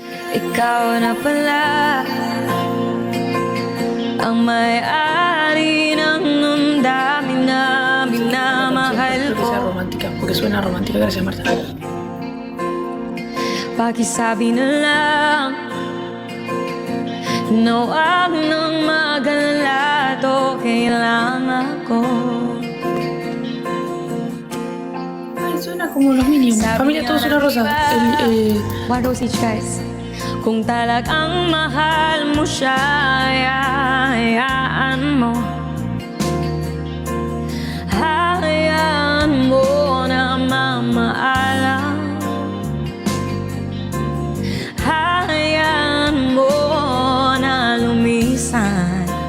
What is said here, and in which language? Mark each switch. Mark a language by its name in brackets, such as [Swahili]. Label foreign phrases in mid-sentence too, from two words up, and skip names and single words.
[Filipino] ikaw na pala ang may-ari ng dami na minamahal ko. [Spanish] Sea romántica, porque suena romántica. Gracias, Marta. [Filipino] Pakisabi na lang na huwag nang mag-alala, to kailangan ko. Ay, [Spanish] suena como los Minions. Familia, todo suena rosa. [English] One rose each, guys. [Filipino] Kung talagang mahal mo siya, hayaan mo. Hayaan mo na mamaalam. Hayaan mo na lumisan.